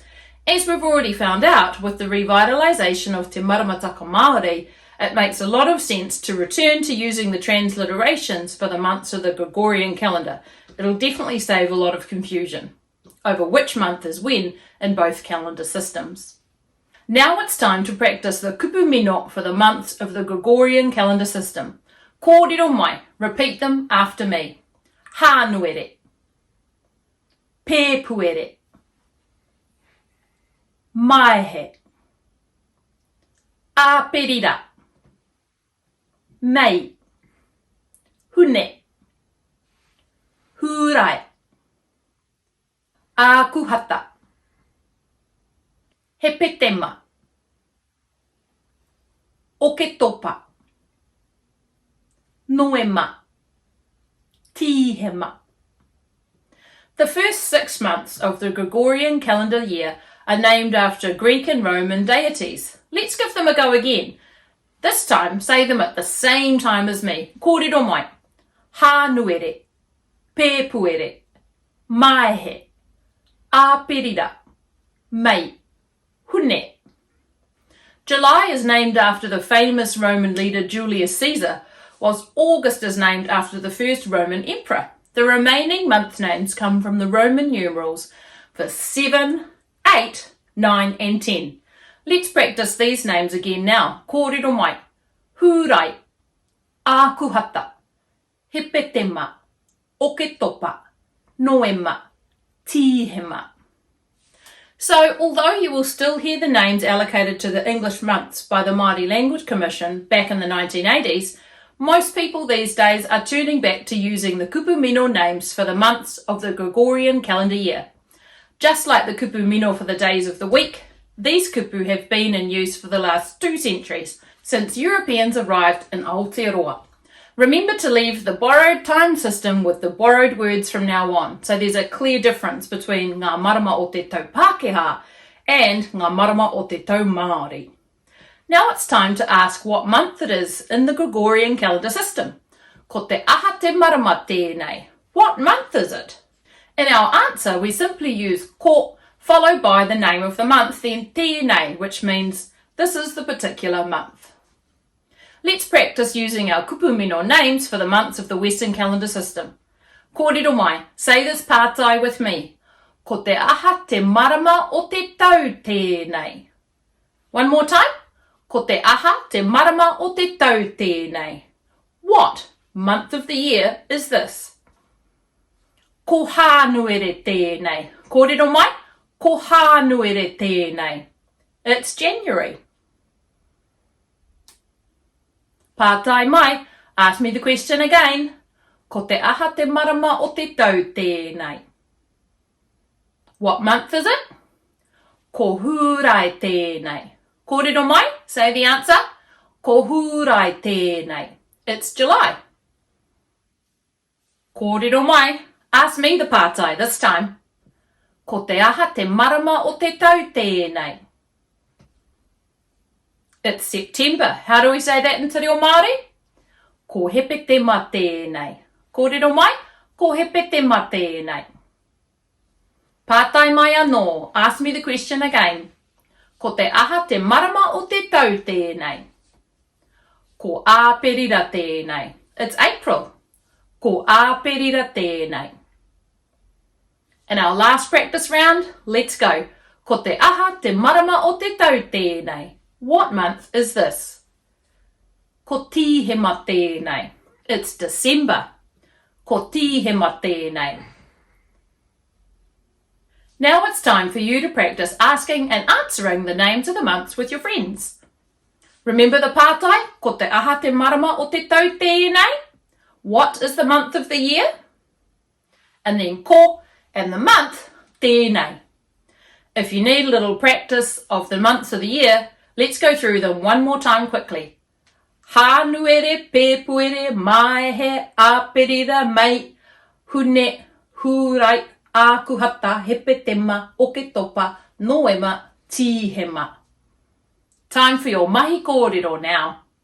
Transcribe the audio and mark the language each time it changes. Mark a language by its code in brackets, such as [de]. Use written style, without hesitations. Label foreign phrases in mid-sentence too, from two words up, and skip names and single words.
[en] As we've already found out, with the revitalisation of Te Maramataka Māori, it makes a lot of sense to return to using the transliterations for the months of the Gregorian calendar. It'll definitely save a lot of confusion over which month is when in both calendar systems. Now it's time to practice the [mi] kupu mino [en] for the months of the Gregorian calendar system. [mi] Kōrero mai, [en] repeat them after me. [mi] Hānuere, pēpuere, maihe, āperira, mei, hune, hurai, ākuhata, hepetema, oketopa, noema, tihema. [en] The first 6 months of the Gregorian calendar year are named after Greek and Roman deities. Let's give them a go again. This time, say them at the same time as me. [mi] Kōrero mai. Hānuere, pēpuere, maihe, āperira, mei, hune. [en] July is named after the famous Roman leader Julius Caesar, whilst August is named after the first Roman emperor. The remaining month names come from the Roman numerals for 7, 8, 9 and 10. Let's practice these names again now. [mi] Kōrero mai. Hurai, ākuhata, hepetema, oketopa, noema, tihema. [en] So, although you will still hear the names allocated to the English months by the Māori Language Commission back in the 1980s, most people these days are turning back to using the [mi] kupu mino [en] names for the months of the Gregorian calendar year. Just like the [mi] kupu mino [en] for the days of the week, these kupu have been in use for the last 2 centuries, since Europeans arrived in Aotearoa. Remember to leave the borrowed time system with the borrowed words from now on, so there's a clear difference between [mi] ngā marama o te tau Pākehā [en] and [mi] ngā marama o te tau Māori. [en] Now it's time to ask what month it is in the Gregorian calendar system. [mi] Ko te aha te marama tēnei. [en] What month is it? In our answer, we simply use ko followed by the name of the month, then tēnei, which means this is the particular month. Let's practice using our [mi] kupu mino [en] names for the months of the Western calendar system. [mi] Kōrero mai, [en] say this pātai with me. [mi] Ko te aha te marama o te tau tēnei. [en] One more time. [mi] Ko te aha te marama o te tau tēnei. [en] What month of the year is this? [mi] Ko hānuere tēnei. Kōrero mai, ko hānuere tēnei. [en] It's January. [mi] Pātai mai, [en] ask me the question again. [mi] Ko te aha te marama o te tau tēnei. [en] What month is it? [mi] Ko hurai tēnei. Kōrero mai, [en] say the answer. [mi] Ko hurai tēnei. [en] It's July. [mi] Kōrero mai, [en] ask me the pātai this time. [mi] Ko te aha te marama o te tau tēnei. [en] It's September. How do we say that in Te Reo Māori? [mi] Ko hepetema tēnei. Kōrero mai, ko hepetema tēnei. Pātai mai anō, [en] ask me the question again. [mi] Ko te aha te marama o te tau tēnei. Ko āperira tēnei. [en] It's April. [mi] Ko āperira tēnei. [en] In our last practice round, let's go. [mi] Ko te aha te marama o te tau tēnei. [en] What month is this? [mi] Ko tīhema tēnei. [en] It's December. [mi] Ko tīhema tēnei. [en] Now it's time for you to practice asking and answering the names of the months with your friends. Remember the pātai? [mi] Ko te aha te marama o te tau tēnei. [en] What is the month of the year? And then ko and the month, tēnei. If you need a little practice of the months of the year, let's go through them one more time quickly. [mi] Hānuere, pēpuere, maehe, āperira, mai, hune, hūrai, ākuhata, hepetema, oketopa, noema, tīhema. [en] Time for your [mi] mahi kōrero [en] now.